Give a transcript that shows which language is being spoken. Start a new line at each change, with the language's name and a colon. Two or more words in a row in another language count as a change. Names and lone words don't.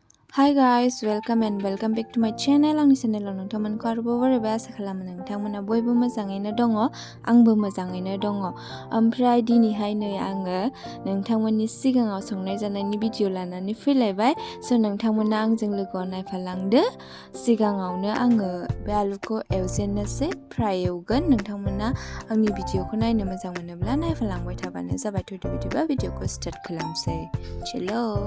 English: Hi guys, welcome back to my channel.
Bodo: Angni channel nोंथांमोनखौ आरोबाव बरायबाय आसा खालामो नोंथांमोना बयबो मोजाङैनो दङ आंबो मोजाङैनो दङ ओमफ्राय दिनैहाय नै आङो नोंथांमोननि सिगाङाव संनाय जानायनि भिडिअ लानानै फैलायबाय सो नोंथांमोना आंजों लोगोआव नायफालांदो सिगाङावनो आङो बे आलुखौ एवजेननोसै फ्राय एवगोन नोंथांमोना आंनि भिडिअखौ नायनो मोजां मोनोब्ला नायफालांबाय थाबानो जाबाय थ' बिदिबा भिडिअखौ स्टार्ट खालामसै चलो